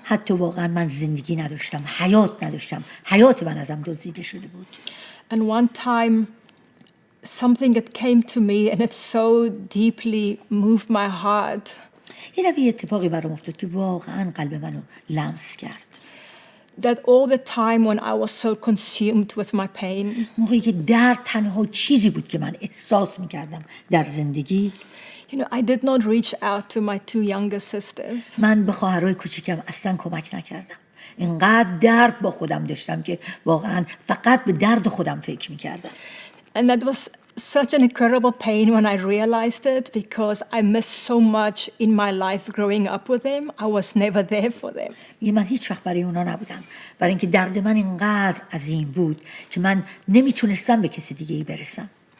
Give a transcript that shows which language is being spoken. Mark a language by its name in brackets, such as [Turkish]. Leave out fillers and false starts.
[Persian] حتی واقعا من زندگی نداشتم، حیات نداشتم، حیات من ازم دزدیده شده بود. [English] And one time, something that came to me and it so deeply moved my heart. [Persian] یه دفعه اتفاقی برام افتاد که واقعا قلب منو لمس کرد. [English] That all the time when I was so consumed with my pain, [Persian] موقعی که درد تنها چیزی بود که من احساس میکردم در زندگی. [English] you know, I did not reach out to my two younger sisters. [Persian] من به خواهرای کوچیکم اصلا کمک نکردم. اینقدر درد با خودم داشتم که واقعا فقط به درد خودم فکر میکردم. [English] And that was such an incredible pain when I realized it, because I missed so much in my life growing up with them. I was never there for them. [Persian] من هیچ وقت برای اونا نبودم، برای اینکه درد من اینقدر عظیم بود که من نمیتونستم به کسی دیگه ای برسم.